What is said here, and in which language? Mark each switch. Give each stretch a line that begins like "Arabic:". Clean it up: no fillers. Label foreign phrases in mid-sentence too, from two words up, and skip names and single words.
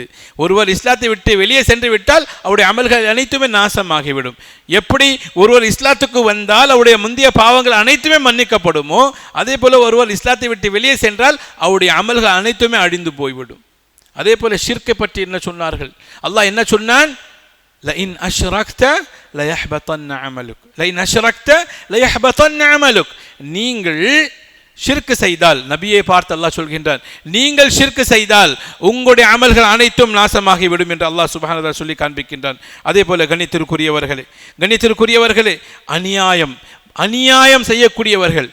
Tamil: ஒருவர் இஸ்லாத்தை விட்டு வெளியே சென்று விட்டால் அவருடைய அமல்கள் அனைத்துமே நாசமாகிவிடும். எப்படி ஒருவர் இஸ்லாத்துக்கு வந்தால் அவருடைய முந்தைய பாவங்கள் அனைத்துமே மன்னிக்கப்படுமோ, அதே போல ஒருவர் இஸ்லாத்தை விட்டு வெளியே சென்றால் அவருடைய அமல்கள் அனைத்துமே அழிந்து போய்விடும். அதே போல ஷிர்க்கை பற்றி என்ன சொன்னார்கள்? அல்லாஹ் என்ன சொன்னான்?
Arabic: لئن أشركت ليحبطن عملك لئن أشركت ليحبطن عملك.
Tamil: நீங்கள் ஷிர்க் செய்தால், நபியை பார்த்து அல்லாஹ் சொல்கின்றான், நீங்கள் ஷிர்க் செய்தால் உங்களுடைய அமல்கள் அனைத்தும் நாசமாகிவிடும் என்று
Arabic: الله سبحانه وتعالى
Tamil: சொல்லி காண்பிக்கின்றான். அதே போல கண்ணியத்திற்குரியவர்களே, அநியாயம் செய்யக்கூடியவர்கள்.